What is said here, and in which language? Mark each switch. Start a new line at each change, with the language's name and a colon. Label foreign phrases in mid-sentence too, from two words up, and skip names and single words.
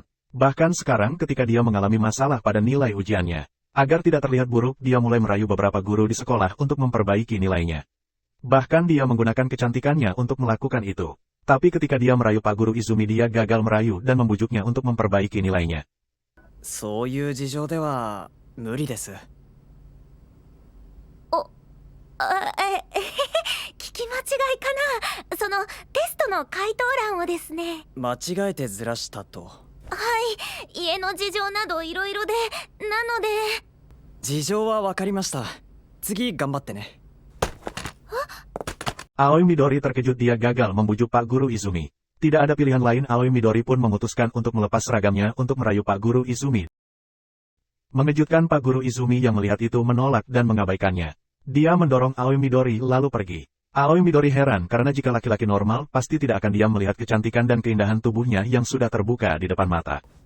Indonesian: Bahkan sekarang ketika dia mengalami masalah pada nilai ujiannya, agar tidak terlihat buruk, dia mulai merayu beberapa guru di sekolah untuk memperbaiki nilainya. Bahkan dia menggunakan kecantikannya untuk melakukan itu. Tapi ketika dia merayu Pak Guru Izumi, dia gagal merayu dan membujuknya untuk memperbaiki nilainya.
Japanese: そういう事情では無理です。聞き間違いかな。そのテストの回答欄をですね。間違えてずらしたと。はい、家の事情などいろいろで、なので。事情はわかりました。次頑張ってね。
Indonesian: Aoi Midori terkejut dia gagal membujuk Pak Guru Izumi. Tidak ada pilihan lain, Aoi Midori pun memutuskan untuk melepas seragamnya untuk merayu Pak Guru Izumi. Mengejutkan, Pak Guru Izumi yang melihat itu menolak dan mengabaikannya. Dia mendorong Aoi Midori lalu pergi. Aoi Midori heran karena jika laki-laki normal pasti tidak akan diam melihat kecantikan dan keindahan tubuhnya yang sudah terbuka di depan mata.